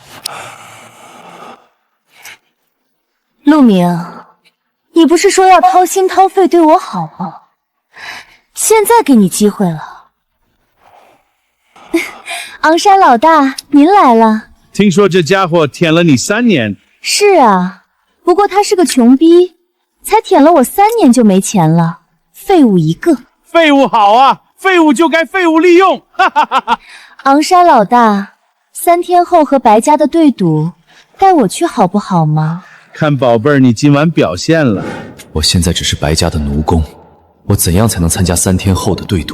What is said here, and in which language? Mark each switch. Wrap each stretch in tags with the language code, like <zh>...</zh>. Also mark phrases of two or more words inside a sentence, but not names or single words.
<zh>陸明，你不是說要掏心掏肺對我好嗎？现在給你機會了。昂山老大，您來了。聽說這家伙舔了你3年。是啊，不過他是個窮逼，才舔了我3 年就沒錢了，廢物一個。廢物好啊，廢物就該廢物利用。哈哈哈哈。昂山老大，3天後和白家的對賭，帶我去好不好嗎？看寶貝兒，你今晚表現了。我現在只是白家的奴工，我怎樣才能參加3天後的對賭？</zh>